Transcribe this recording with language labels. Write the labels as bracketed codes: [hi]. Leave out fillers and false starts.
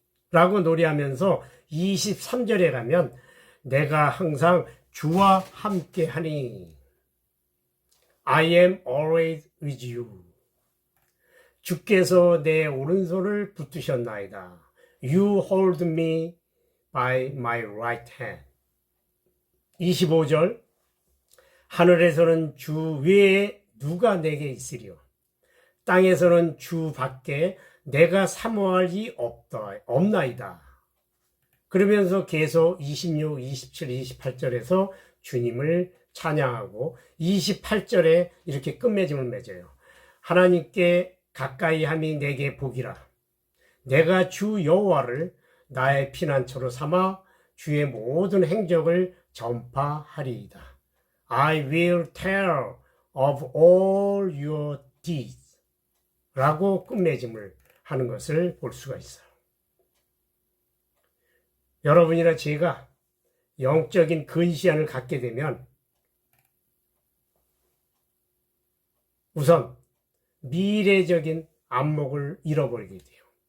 [ko] 라고 노래하면서 23절에 가면 내가 항상 주와 함께 하니 [en] I am always with you. [ko] 주께서 내 오른손을 붙드셨나이다. [en] You hold me by my right hand. [ko] 25절 하늘에서는 주 외에 누가 내게 있으리요. 땅에서는 주 밖에 내가 사모할 이 없나이다. 그러면서 계속 26, 27, 28절에서 주님을 찬양하고 28절에 이렇게 끝맺음을 맺어요. 하나님께 가까이 함이 내게 복이라. 내가 주 여호와를 나의 피난처로 삼아 주의 모든 행적을 전파하리이다. [en] I will tell of all your deeds. [ko] 라고 끝맺음을 하는 것을 볼 수가 있어요. 여러분이나 제가 영적인 근시안을 갖게 되면 우선 미래적인 안목을 잃어버리게 돼요.